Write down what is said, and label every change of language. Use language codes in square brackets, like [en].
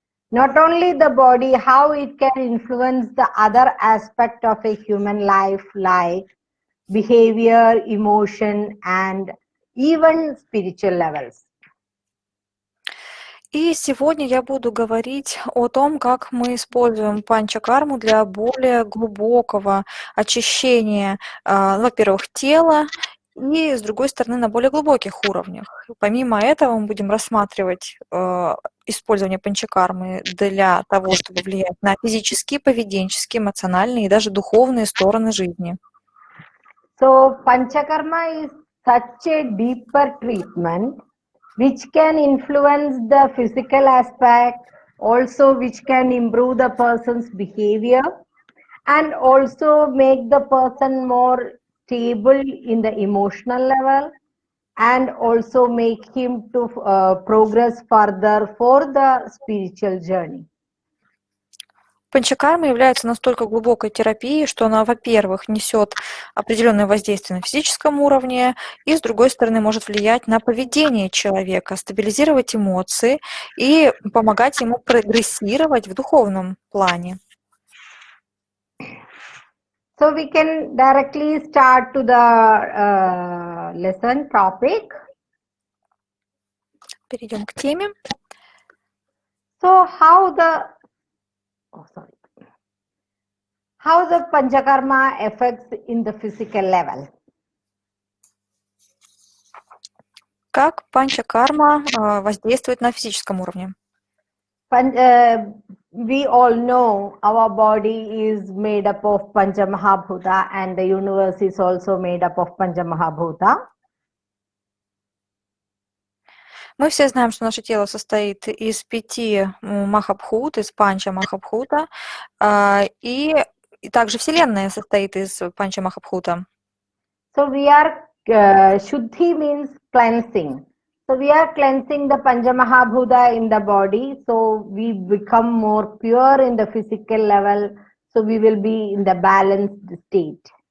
[en] Not only the body, how it can influence the other aspect of a human life, like behavior, emotion, and even spiritual levels. [ru] И сегодня я буду говорить о том, как мы используем панчакарму для более глубокого очищения, во-первых, тела, и, с другой стороны, на более глубоких уровнях. Помимо этого, мы будем рассматривать использование панчакармы для того, чтобы влиять на физические, поведенческие, эмоциональные и даже духовные стороны жизни. [en] So, Panchakarma is such a deeper treatment which can influence the physical aspect, also which can improve the person's behavior, and also make the person more stable in the emotional level, and also make him to progress further for the spiritual journey. [ru] Панчакарма является настолько глубокой терапией, что она, во-первых, несет определенное воздействие на физическом уровне, и, с другой стороны, может влиять на поведение человека, стабилизировать эмоции и помогать ему прогрессировать в духовном плане. [en] So we can directly start to the lesson topic. [ru] Перейдем к теме. [en] So how the Panchakarma affects in the physical level? [ru] Как панчакарма воздействует на физическом уровне? [en] We all know our body is made up of Panchamahabhuta, and the universe is also made up of Panchamahabhuta. [ru] Мы все знаем, что наше тело состоит из 5 махабхут, из панча махабхута, и также Вселенная состоит из панча махабхута. [en] So we are, Shuddhi means cleansing. So we are cleansing the Panchamahabhuta in the body, so we become more pure in the physical level, so we will be in the balanced state.